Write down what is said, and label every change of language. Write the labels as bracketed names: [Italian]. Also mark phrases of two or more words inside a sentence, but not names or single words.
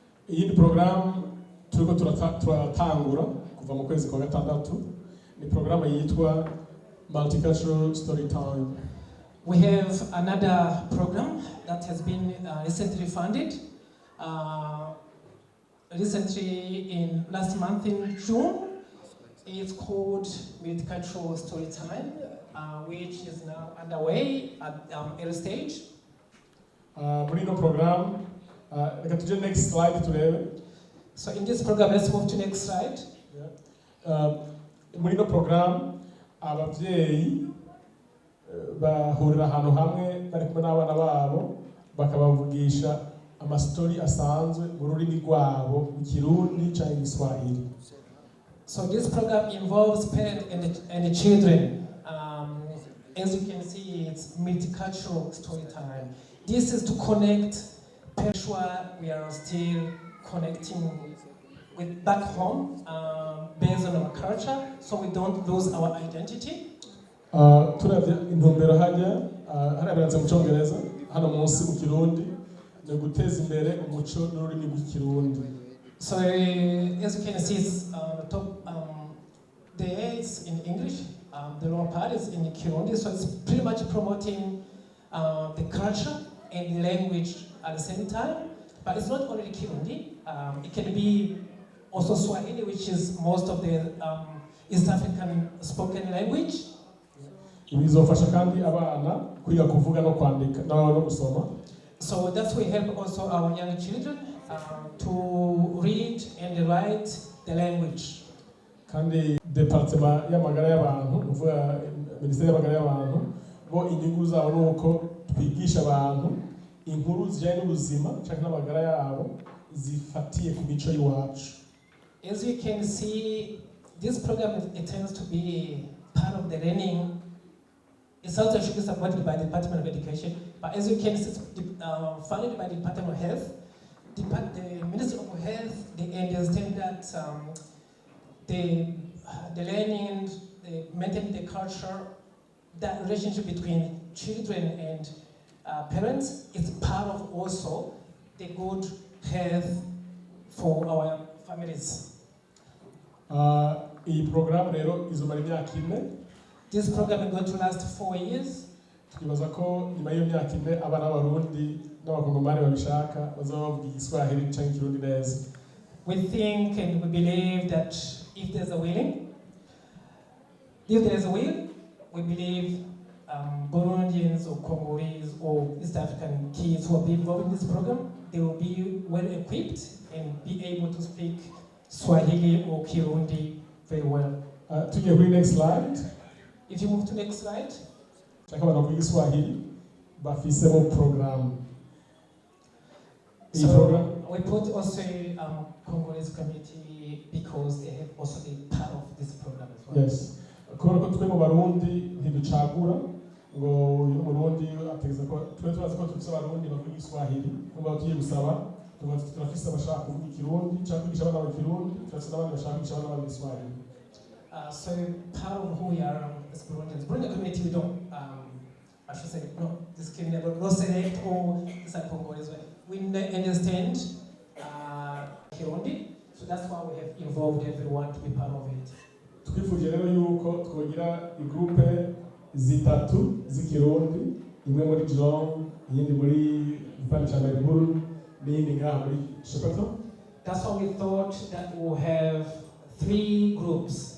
[Rundi] Iyi program turiko turatangura kuva mu kwezi kwa gatandatu ni program yitwa Multicultural storytime. [English] We have another program that has been recently funded. Recently, in last month in June, it's called Multicultural Storytime, which is now underway at early stage. [Rundi] Muri no program, reka tuje [English] next slide [Rundi] turebe. [English] So in this program, let's move to next slide. [Rundi] Muri no program, abavyeyi bahurira ahantu hamwe bari kumwe n'abana babo bakabavugisha amastori asanzwe mu rurimi rwabo mu Kirundi cyangwa Swahili. [English] So this program involves parents and children. As you can see, it's multicultural story time. This is to connect, make sure we are still connecting with back home based on our culture, so we don't lose our identity. [Rundi] Turavye intumbero hajya harabiranze mu Cyongereza hano munsi mu Kirundi no guteza imbere umuco n'ururimi rw'Ikirundi. [English] So as you can see, the top there is in English, the lower part is in Kirundi, so it's pretty much promoting the culture and the language at the same time. But it's not only Kirundi, it can be also Swahili, which is most of the East African spoken language. [Rundi] Bizofasha kandi abana kwiga kuvuga no kwandika no gusoma. [English] So that's we help also our young children to read and write the language. [Rundi] Kandi departement y'amagara y'abantu uvuga ministeri y'amagara y'abantu bo inyungu zabo nuko twigisha abantu inkuru zijyanye n'ubuzima cyangwa n'amagara yabo zifatiye ku mico y'iwacu. [English] As you can see, this program it tends to be part of the learning. It's also should be supported by the Department of Education, but as you can see, it's funded by the Department of Health. The Ministry of Health, they understand that the learning and the maintaining the culture, that relationship between children and parents is part of also the good health for our families. [Rundi] Iyi program rero izomara imyaka ine. [English] This program is going to last 4 years. [Rundi] Tukibaza ko nyuma y'iyo myaka ine abana b'Abarundi n'Abakongomani babishaka bazaba bavuga Igiswahili cyangwa Ikirundi neza. [English] We think and we believe that if there's a will, we believe Burundians or Congolese or East African kids who will be involved in this program, they will be well equipped and be able to speak Swahili or Kirundi very well. To the next slide. If you move to next slide. [Rundi] Swahili, bafisemo program. [English] So we put also Congolese community because they have also been part of this program as well. Yes. [Rundi] Kubera ko twe mu Barundi ntiducagura ngo uyu Murundi ategeza ko twe turazi ko tufise Abarundi bavuga Igiswahili ngo tugiye gusaba turafise abashaka kuvuga Ikirundi cyangwa kwigisha abana Ikirundi turafise n'abandi bashaka kwigisha abana Igiswahili. [English] So part of who we are as Burundians, Burundi community, we don't, I should say, no discriminate, no select or Congolese. We understand Kirundi, so that's why we have involved everyone to be part of it. [Rundi] Twifuje rero yuko twogira igroupe zitatu z'Ikirundi, imwe muri Geelong, iyindi muri Belthrand, n'iyindi ngaha muri Shepparton. [English] That's why we thought that we'll have 3 groups.